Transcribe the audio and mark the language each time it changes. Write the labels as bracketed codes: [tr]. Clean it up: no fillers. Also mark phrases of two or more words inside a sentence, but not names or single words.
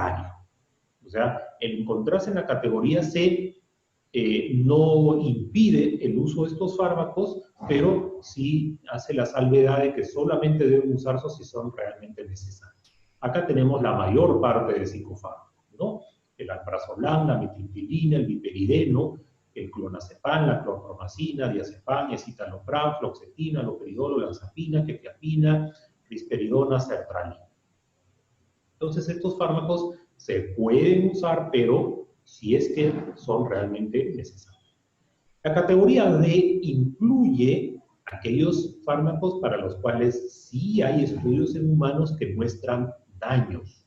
[es] O sea, el encontrarse en la categoría C no impide el uso de estos fármacos, pero sí hace la salvedad de que solamente deben usarse si son realmente necesarios. Acá tenemos la mayor parte de psicofármacos, ¿no? El alprazolam, la metilpilina, el viperideno, el clonazepam, la clorpromacina, diazepam, escitalopram, fluoxetina, loperidol, olanzapina, quetiapina, risperidona, sertralina. Entonces estos fármacos se pueden usar, pero si es que son realmente necesarios. La categoría D incluye aquellos fármacos para los cuales sí hay estudios en humanos que muestran daños.